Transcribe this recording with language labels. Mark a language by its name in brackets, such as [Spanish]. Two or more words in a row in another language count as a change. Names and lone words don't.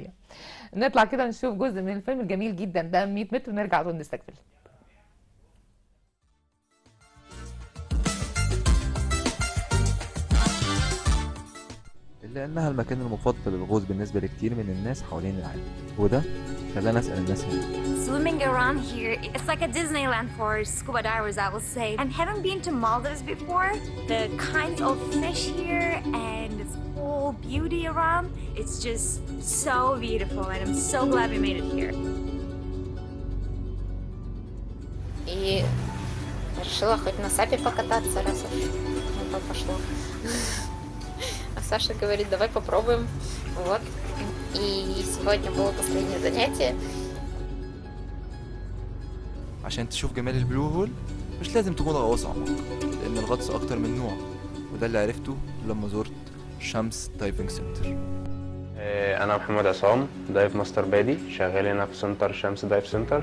[Arabic] نطلع كده نشوف جزء من الفيلم الجميل جدا ده 100 متر ونرجع نقول نستكمل. إلا إنها المكان المفضل للغوص بالنسبة لكتير من الناس حوالين العالم، وده خلانا أسأل الناس هنا. [English] Swimming around here, it's like a Disneyland for scuba divers, I will say. I haven't been to Maldives before. The kinds of fish here and its whole beauty around, it's just so beautiful, and I'm so glad we made it here. [Russian] И решила хоть на сапе покататься, раз уж на то пошло. А Саша говорит, давай попробуем. Вот. И сегодня было последнее занятие. [Arabic] عشان تشوف جمال البلو هول مش لازم تكون غواص أعماق، لأن الغطس أكتر من نوع، وده اللي عرفته لما زرت شمس دايفنج سنتر. أنا محمد عصام، [English] Dive Master [Arabic] بادي، شغال هنا في سنتر شمس دايف سنتر.